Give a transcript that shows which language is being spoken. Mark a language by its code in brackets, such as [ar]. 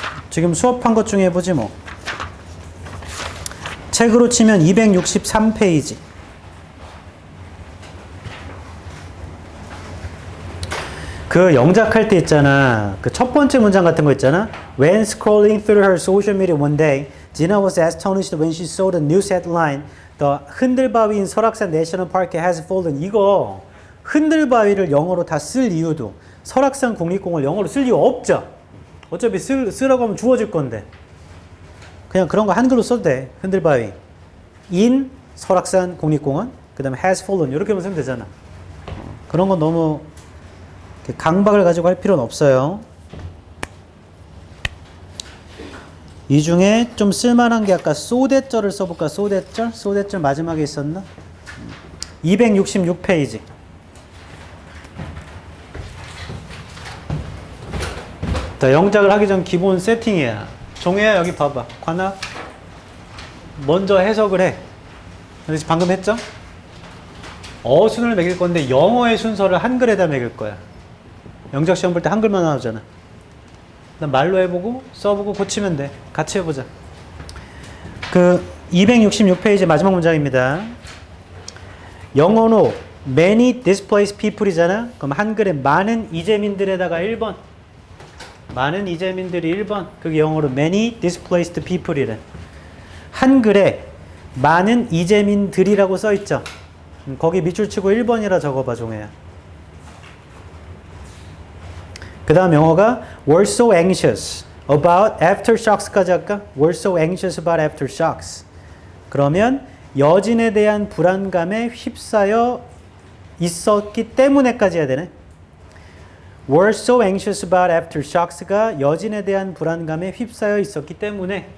[ko] 지금 수업한 것 중에 해보지 뭐. 책으로 치면 263페이지. 그 영작할 때 있잖아. 그 첫 번째 문장 같은 거 있잖아. [en] When scrolling through her social media one day, Gina was astonished when she saw the news headline, The [ko] 흔들바위인 설악산 [en] 내셔널 파크 has fallen. [ko] 이거 흔들바위를 영어로 다 쓸 이유도 설악산 국립공원을 영어로 쓸 이유 없죠. 어차피 쓰라고 하면 주어질 건데. 그냥 그런 거 한글로 써도 돼. 흔들바위. in 설악산 국립공원. 그 다음에 has fallen. 이렇게만 쓰면 되잖아. 그런 건 너무 강박을 가지고 할 필요는 없어요. 이 중에 좀 쓸만한 게 아까 소대절을 써볼까? 소대절? 소대절 마지막에 있었나? 266페이지. 자, 영작을 하기 전 기본 세팅이야. 종혜야, 여기 봐봐. 관악. 먼저 해석을 해. 그래서 방금 했죠? 어순을 매길 건데 영어의 순서를 한글에다 매길 거야. 영작 시험 볼 때 한글만 나오잖아. 난 말로 해보고 써보고 고치면 돼. 같이 해보자. 그 266페이지 마지막 문장입니다. 영어로 many displaced people이잖아. 그럼 한글에 많은 이재민들에다가 1번. 많은 이재민들이 1번. 그게 영어로 many displaced people이래. 한글에 많은 이재민들이라고 써있죠. 거기 밑줄 치고 1번이라 적어봐, 종혜야. 그 다음 영어가 were so anxious about aftershocks까지 할까? [en] were so anxious about aftershocks. [ko] 그러면 여진에 대한 불안감에 휩싸여 있었기 때문에까지 해야 되네. [en] were so anxious about aftershocks [ko] 가 여진에 대한 불안감에 휩싸여 있었기 때문에.